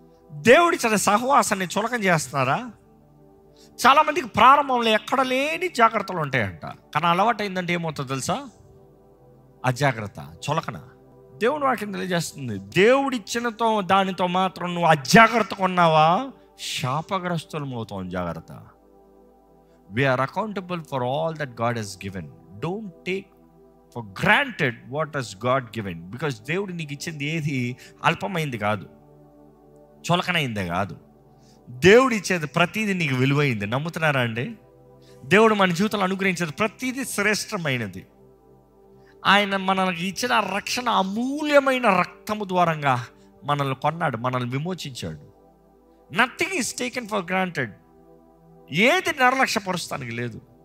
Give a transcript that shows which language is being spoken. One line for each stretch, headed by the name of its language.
Telugu: దేవుడిచ్చిన సహవాసాన్ని చులకన చేస్తున్నారా? చాలామందికి ప్రారంభంలో ఎక్కడ లేని జాగ్రత్తలు ఉంటాయంట, కానీ అలవాటు అయిందంటే ఏమవుతుందో తెలుసా? అజాగ్రత్త, చులకన. దేవుడు వాక్యం తెలియజేస్తుంది, దేవుడిచ్చినతో దానితో మాత్రం నువ్వు అజాగ్రత్తగా ఉన్నావా, శాపగ్రస్తులం అవుతావు. జాగ్రత్త.
English: We are accountable for all that God has given. Don't take for granted what has God given, because
Telugu: దేవుడు నీకు ఇచ్చింది ఏది అల్పమైంది కాదు, చులకనైందే కాదు. దేవుడు ఇచ్చేది ప్రతిదీ నీకు విలువైంది. నమ్ముతున్నారా అండి? దేవుడు మన జీవితంలో అనుగ్రహించేది ప్రతిదీ శ్రేష్టమైనది. ఆయన మనకి ఇచ్చిన రక్షణ అమూల్యమైన రక్తము ద్వారంగా మనల్ని కొన్నాడు, మనల్ని విమోచించాడు.
English: Nothing is taken for granted.
Telugu: ఏది నిర్లక్ష్యపరుస్తానికి లేదు.